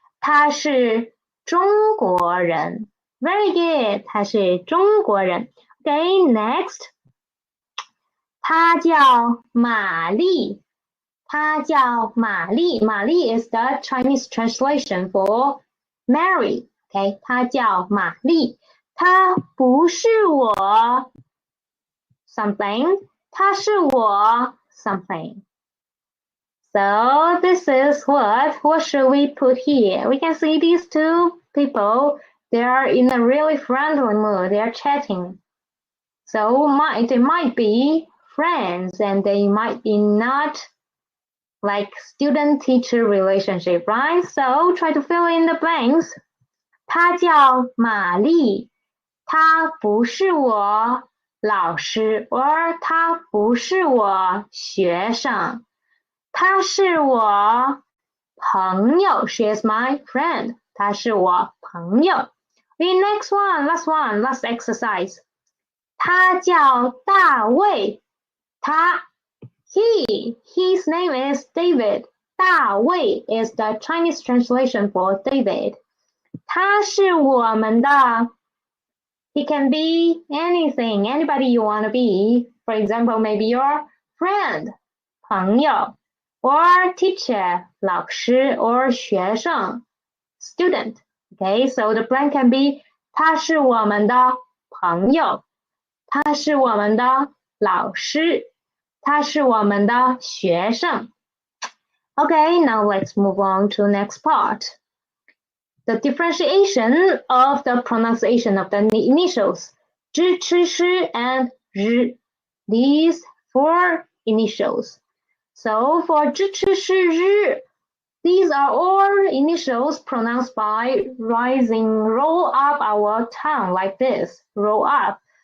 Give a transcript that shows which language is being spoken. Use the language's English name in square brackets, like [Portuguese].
[Chinese] 她是中国人。 [English] Very good. [Chinese] 她是中国人。 [English] Okay, next. [Chinese] 她叫玛丽。她叫玛丽。 [English] 玛丽 is the Chinese translation for Mary. [Chinese] Okay, 她叫玛丽。她不是我 something. 她是我 something. [English] So this is what should we put here? We can see these two people. They are in a really friendly mood. They are chatting. So they might be friends and they might be not like student-teacher relationship, right? So try to fill in the blanks. [Chinese] 她叫玛丽，她不是我老师 or 她不是我学生，她是我朋友 [English] She is my friend. [Chinese] 她是我朋友。 [English] The next one, last exercise. [Chinese] 他叫大卫， [English] his name is David. 大卫 is the Chinese translation for David. [Chinese] 他是我们的 [English] He can be anything, anybody you want to be. For example, maybe your friend, 朋友 or teacher, 老师 or 学生 student. Okay, so the blank can be [Chinese] 他是我们的朋友，他是我们的老师，他是我们的学生。 [English] Okay, now let's move on to next part. The differentiation of the pronunciation of the initials 知、吃、诗 and 日. These four initials. So for 知、吃、诗、日, these are all initials pronounced by roll up our tongue like this. Roll up.